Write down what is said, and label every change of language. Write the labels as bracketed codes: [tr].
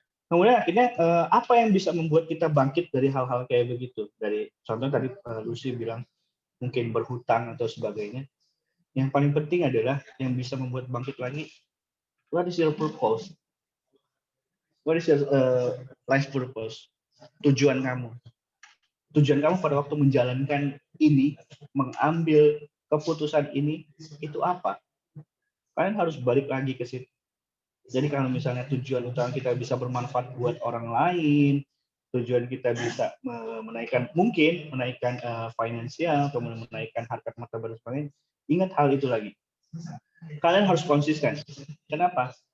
[id] Kemudian akhirnya apa yang bisa membuat kita bangkit dari hal-hal kayak begitu? Dari contoh tadi Lucy bilang mungkin berhutang atau sebagainya. Yang paling penting adalah yang bisa membuat bangkit lagi, [en] what is your purpose? What is your life purpose? [id] Tujuan kamu. Tujuan kamu pada waktu menjalankan ini, mengambil keputusan ini, itu apa? Kalian harus balik lagi ke situ. Jadi kalau misalnya tujuan utama kita bisa bermanfaat buat orang lain, tujuan kita bisa menaikkan finansial, kemudian menaikkan harkat martabat dan sebagainya, ingat hal itu lagi. Kalian harus konsisten. Kenapa?